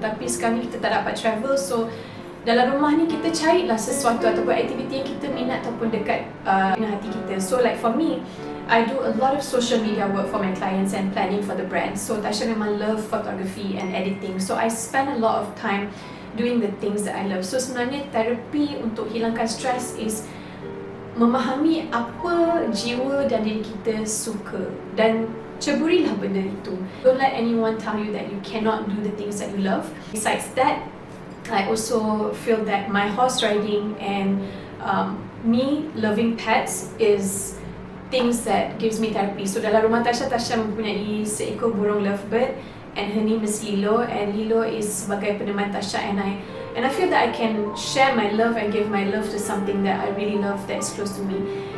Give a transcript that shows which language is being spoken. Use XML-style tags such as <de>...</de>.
<ms>Tapi sekarang ni kita tak dapat travel, so dalam rumah ni kita carilah sesuatu ataupun aktiviti yang kita minat ataupun dekat dengan hati kita.</ms> <en>So like for me, I do a lot of social media work for my clients and planning for the brand. So Tasha memang love photography and editing. So I spend a lot of time doing the things that I love.</en> <ms>So sebenarnya terapi untuk hilangkan stres is memahami apa jiwa dan diri kita suka dan ceburilah benda itu.</ms> <en>Don't let anyone tell you that you cannot do the things that you love. Besides that, I also feel that my horse riding and me loving pets is things that gives me therapy.</en> <ms>So dalam rumah Tasha mempunyai seekor burung lovebird</ms> <en>and her name is Lilo, and Lilo is</en> <ms>sebagai peneman</ms> <en>Tasha and I feel that I can share my love and give my love to something that I really love that is close to me.</en>